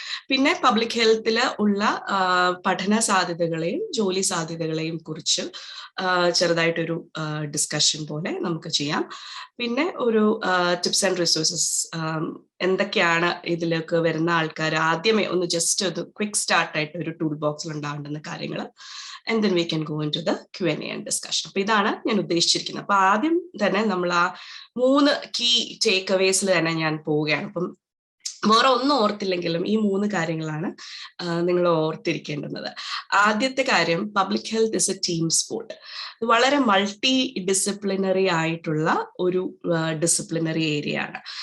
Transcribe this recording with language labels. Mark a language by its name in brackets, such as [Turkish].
[Malayalam] പിന്നെ പബ്ലിക് ഹെൽത്തിൽ ഉള്ള പഠന സാധ്യതകളെയും ജോലി സാധ്യതകളെയും കുറിച്ച് ചെറുതായിട്ടൊരു ഡിസ്കഷൻ പോലെ നമുക്ക് ചെയ്യാം. പിന്നെ ഒരു ടിപ്സ് ആൻഡ് റിസോഴ്സസ്, എന്തൊക്കെയാണ് ഇതിലേക്ക് വരുന്ന ആൾക്കാർ ആദ്യമേ ഒന്ന് ജസ്റ്റ് ഒരു ക്വിക്ക് സ്റ്റാർട്ടായിട്ട് ഒരു ടൂൾ ബോക്സിൽ ഉണ്ടാവേണ്ടുന്ന കാര്യങ്ങൾ. [English] And then we can go into the Q&A and discussion. [Malayalam] അപ്പൊ ഇതാണ് ഞാൻ ഉദ്ദേശിച്ചിരിക്കുന്നത്. അപ്പൊ ആദ്യം തന്നെ നമ്മൾ ആ 3 key takeaways തന്നെ ഞാൻ പോവുകയാണ്. അപ്പം വേറെ ഒന്നും ഓർത്തില്ലെങ്കിലും ഈ 3 കാര്യങ്ങളാണ് നിങ്ങൾ ഓർത്തിരിക്കേണ്ടുന്നത്. ആദ്യത്തെ കാര്യം, [English] Public health is a team sport. [Malayalam] വളരെ മൾട്ടി ഡിസിപ്ലിനറി ആയിട്ടുള്ള ഒരു ഡിസിപ്ലിനറി ഏരിയ ആണ്.